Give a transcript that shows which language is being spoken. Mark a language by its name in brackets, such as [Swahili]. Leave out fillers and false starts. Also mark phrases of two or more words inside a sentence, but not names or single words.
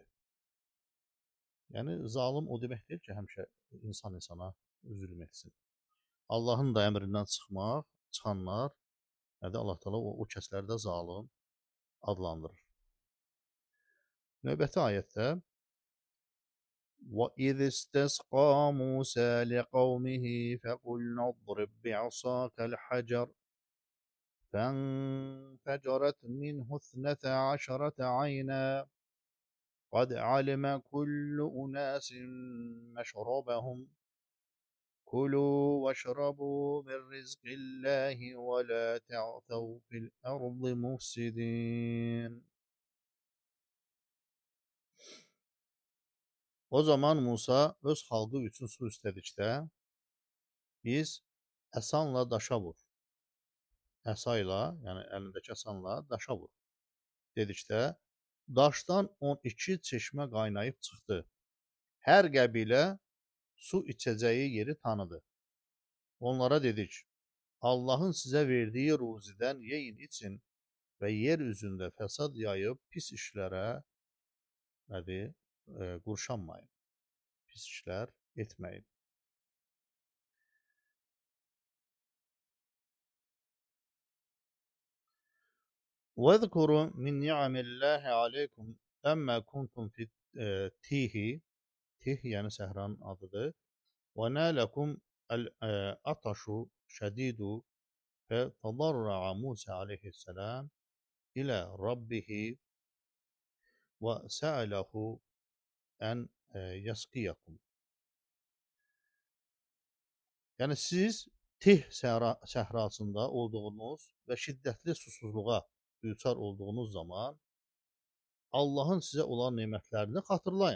[Azerbaijani] Yəni, zalim o demək deyil ki, həmişə insan insana zülm etsin. Allahın da əmrindən çıxanlar, Allah Teala o kəsləri də zalim adlandırır. Növbəti ayətdə [Arabic] وَإِذِ اسْتَسْقَى مُوسَى لِقَوْمِهِ فَقُلْنَا اضْرِبْ بِعَصَاكَ الْحَجَرَ فَانْفَجَرَتْ مِنْهُ اثْنَتَا عَشْرَةَ عَيْنًا قَدْ عَلِمَ كُلُّ أُنَاسٍ مَشْرَبَهُمْ كُلُوا وَاشْرَبُوا مِنْ رِزْقِ اللّٰهِ وَلَا تَعْثَوْا فِي الْأَرْضِ مُفْسِدِينَ. [Azerbaijani] O zaman Musa öz xalqı üçün su istədikdə, biz əsanla daşa vur. Əsa ilə, yəni əlindəki əsanla daşa vur. Dedikdə, daşdan 12 çeşmə qaynayıb çıxdı. Hər qəbilə su içəcəyi yeri tanıdı. Onlara dedik, Allahın sizə verdiyi ruzidən yeyin için və yer üzündə fəsad yayıb pis işlərə qurşanmayın, pis işlər etməyin. [Arabic] وَاذْكُرُوا مِنْ نِعَمِ اللّٰهِ عَلَيْكُمْ اَمَّا كُنْتُمْ فِي تِيهِ, [Azerbaijani] Tih yəni səhranın adıdır. [Arabic] وَنَالَكُمْ الْأَطَشُ شَدِيدُ فَتَضَرَّعَ مُوسَى عَلَيْهِ السَّلَامُ إِلَى رَبِّهِ وَسَأَلَهُ أن يسقيكم. [Azerbaijani] Yəni siz Tih səhrasında olduğunuz və şiddətli susuzluğa düçar olduğunuz zaman Allahın sizə olan nemətlərini xatırlayın.